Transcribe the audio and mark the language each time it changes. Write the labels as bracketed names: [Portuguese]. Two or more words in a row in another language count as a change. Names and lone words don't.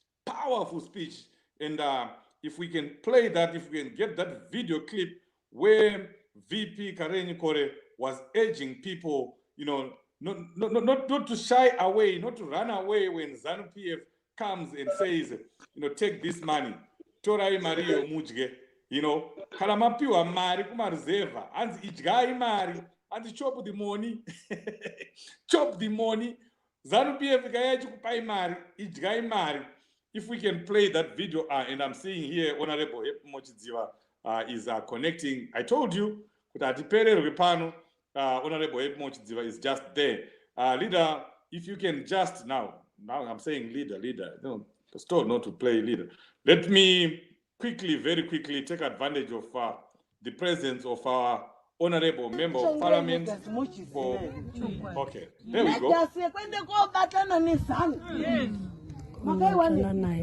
[English] And if we can play that, if we can get that video clip where VP Karen Kore was urging people, not to shy away, not to run away when ZANU-PF comes and says, take this money, [Shona] torai mari yomudye, kana mapiwa mari kumareserva, anzi idyai mari, anzi [English] chop the money, chop the money, [Shona] ZANU-PF ikayachi kupai mari, idyai mari. [English] If we can play that video, and I'm seeing here, Honorable Hake Mukomana is connecting. I told you, Honorable Hake Mukomana is just there. Leader, if you can just now I'm saying leader, no, still not to play leader. Let me very quickly take advantage of the presence of our Honorable Member of Parliament. Okay, there we go. [Shona] Makaiwana naye.